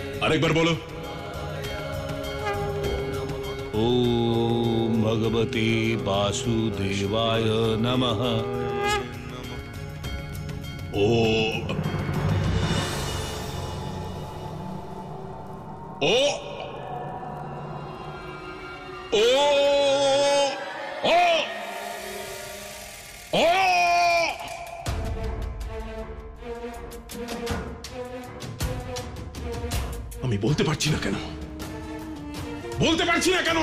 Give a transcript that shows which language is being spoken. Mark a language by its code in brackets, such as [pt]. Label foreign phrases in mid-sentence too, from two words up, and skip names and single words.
[bn] আরেকবার বলো। [sa] ওম ভগবতে বাসুদেবায় নমঃ। [bn] ও ও ও ও ও আমি বলতে পারছি না কেন, বলতে পারছি না কেন?